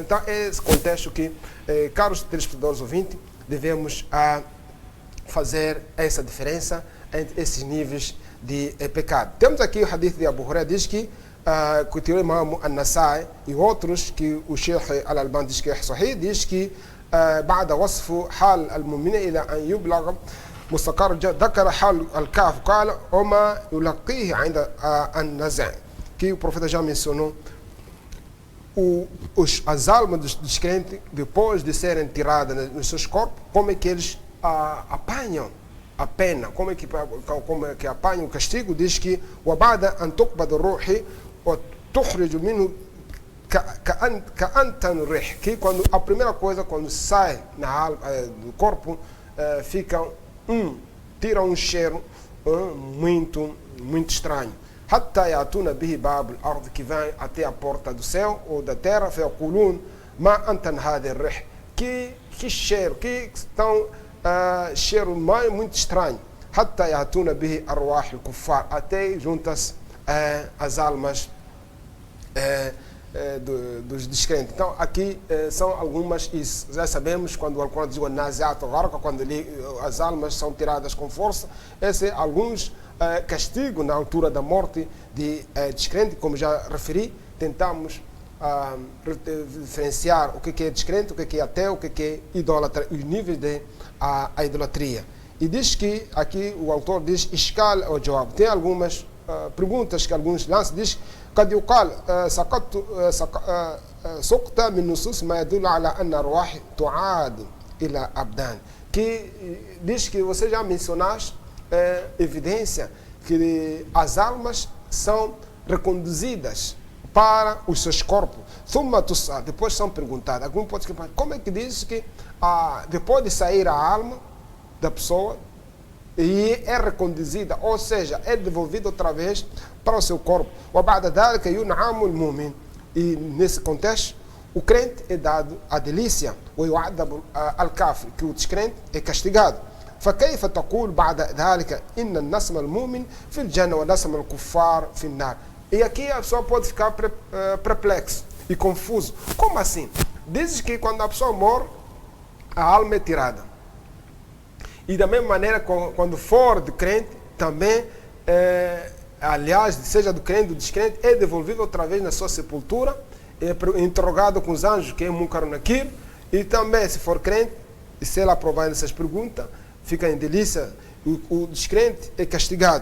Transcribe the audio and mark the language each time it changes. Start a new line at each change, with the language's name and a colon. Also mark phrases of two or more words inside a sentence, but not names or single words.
Portuguese: Então, é esse contexto que, caros telespectadores ouvintes, devemos fazer essa diferença entre esses níveis de pecado. Temos aqui o hadith de Abu Hurairah, diz que o Imam An-Nasai e outros, que o Sheikh Al-Albani diz que é sahih, diz que
Arabic: بعد وصف حال المؤمن إلى أن يبلغ مستقر ذكر حال الكهف قال وما يلقيه عند النزع,
Portuguese: que o profeta já mencionou as almas dos crentes, depois de serem tiradas nos seus corpos, como é que eles apanham a pena, como é que apanham o castigo. Diz que
Arabic: وبعد أن تقبض الروح وتخرج منه كأنتن الريح,
Portuguese: que quando a primeira coisa, quando sai na alma, do corpo, tira um cheiro muito estranho.
Arabic: حتى يأتون به باب الأرض,
Portuguese: que vai até a porta do céu ou da terra,
Arabic: فيقولون ما أنتن هذا الريح,
Portuguese: que cheiro, que estão cheiro muito estranho.
Arabic: حتى يأتون به أرواح الكفار,
Portuguese: até juntas as almas dos descrentes. Então, aqui são algumas, e já sabemos, quando o Alcorão diz quando as almas são tiradas com força, esses alguns castigos na altura da morte de descrente, como já referi. Tentamos diferenciar o que é descrente, o que é ateu, o que é idólatra, os níveis de a idolatria. E diz que, aqui o autor diz, Ishkal ou Jawab. Tem algumas perguntas que alguns lançam, diz,
Arabic: قد يقال سقط من نصوص ما يدل على أن الأرواح تعاد إلى أبدان.
Portuguese: Que diz que você já mencionaste evidência que as almas são reconduzidas para os seus corpos. Depois são perguntadas. Algum pode perguntar, como é que diz que depois de sair a alma da pessoa e é reconduzida, ou seja, é devolvida outra vez para o seu corpo. E nesse contexto, o crente é dado a delícia, que o descrente é castigado.
Arabic: فكيف تقول بعد ذلك إن النسم المؤمن في الجنة ونسم الكفار في النار.
Portuguese: E aqui a pessoa pode ficar perplexo e confuso. Como assim? Dizes que quando a pessoa morre, a alma é tirada. E da mesma maneira, quando for de crente, também, aliás, seja do crente ou do descrente, é devolvido outra vez na sua sepultura, é interrogado com os anjos, que é Munkar Nakir, e também, se for crente, e se ele aprovar essas perguntas, fica em delícia, o descrente é castigado.